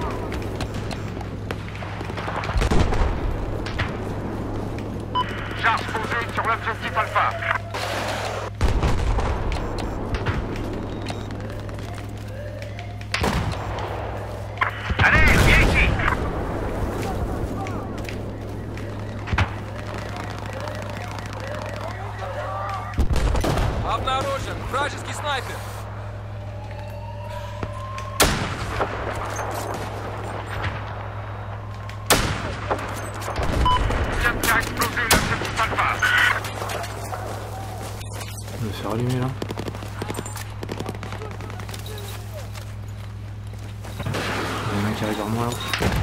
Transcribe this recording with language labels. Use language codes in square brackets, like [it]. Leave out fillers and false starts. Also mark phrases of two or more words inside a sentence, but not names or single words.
[fr] Charge posée sur l'objectif alpha. Allez, viens ici. [ru] Обнаружен вражеский снайпер. [fr] Je vais me faire allumer là. Il y a un mec qui arrive vers moi là.